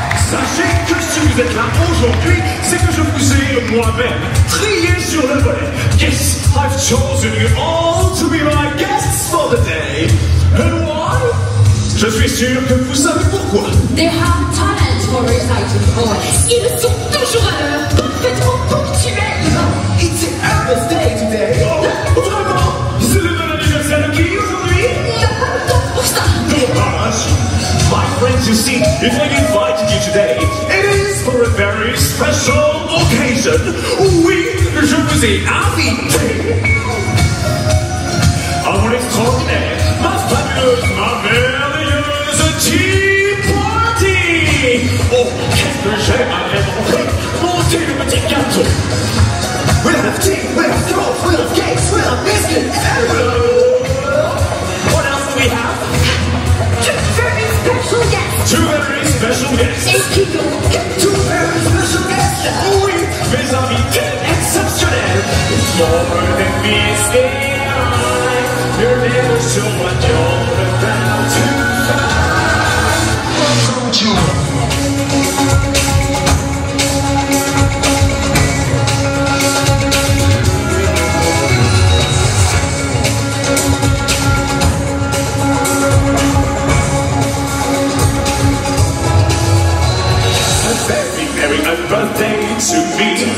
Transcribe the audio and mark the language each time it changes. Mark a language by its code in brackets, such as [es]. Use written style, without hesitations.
[fr] Sachez que si vous êtes là aujourd'hui, c'est que je vous ai moi-même trié sur le volet. [en] Yes, I've chosen you all to be my guests for the day. And why? [fr] Je suis sûr que vous savez pourquoi. [en] They have talent for reciting poems. [fr] Ils sont toujours à l'heure, parfaitement ponctuels. [en] It's Earth Day today. [fr] Oh, vraiment? C'est le bon anniversaire de qui aujourd'hui? Il n'y a pas le temps pour ça. Dommage. [en] My friends, you see, if I invited you today, it is for a very special occasion. [fr] Oui, je vous ai invité à mon extraordinaire, ma fabuleuse, ma merveilleuse tea party. Oh, qu'est-ce que j'aimerais monter le petit gâteau. [en] We'll have tea, we'll have toast, we'll have cakes, we'll have biscuits. What else do we have? Two very special guests. Two very special guests. [fr] Et qui donc? [en] Two very special guests. [fr] Oui, mes invités exceptionnels. [en] It's more than meets the eye. You're never sure what you're about to find. Welcome to happy birthday to me.